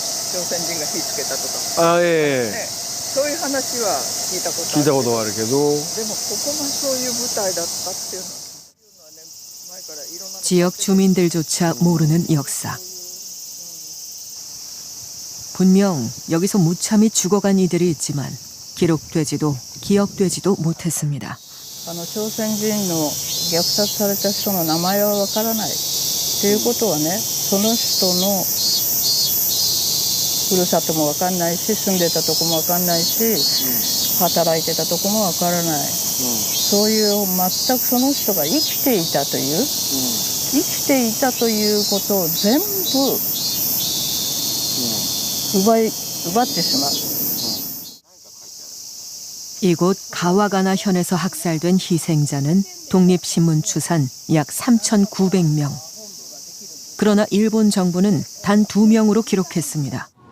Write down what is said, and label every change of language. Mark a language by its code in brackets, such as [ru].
[ja] 朝鮮人が火つけたとか、そういう話は聞いたことあるけど、でもここがそういう舞台だったっていうのは [ko] 지역 주민들조차 모르는 역사. 분명 여기서 무참히 죽어간 이들이 있지만 기록되지도 기억되지도 못했습니다. [ja] 朝鮮人の虐殺された人の名前はわからないということはね、その人のふるさともわかんないし、住んでたとこもわかんないし、働いてたとこもわからない、そういう全くその人が生きていたという、生きていたということを全部奪ってしまう。 [ko] 이곳 가와가나 현에서 학살된 희생자는 독립신문 추산 약 3,900명. 그러나 일본 정부는 단 2명으로 기록했습니다.